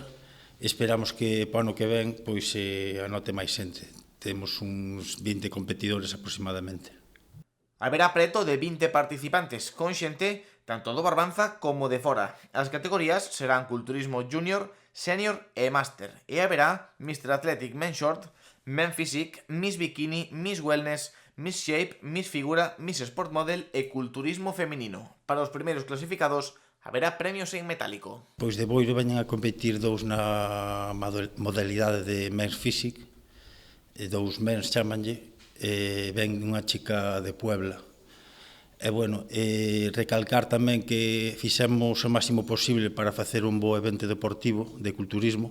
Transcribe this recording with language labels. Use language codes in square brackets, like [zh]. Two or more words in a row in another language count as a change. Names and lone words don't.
[gl] Esperamos que para o ano que ven pois anote máis xente. Temos uns 20 competidores aproximadamente. Haberá preto de 20 participantes, con xente tanto do Barbanza como de fora. As categorías serán Culturismo Junior, Senior e Master. E haberá Mr. Athletic Men Short, Men Physique, Miss Bikini, Miss Wellness, Miss Shape, Miss Figura, Miss Sport Model e Culturismo Feminino. Para os primeiros clasificados, haberá premios en metálico. Pois de Boiro veñen a competir dous na modalidade de Men's Physique, dous mens chamanlle, ven unha chica de Puebla. E, bueno, recalcar tamén que fixemos o máximo posible para facer un bo evento deportivo de culturismo.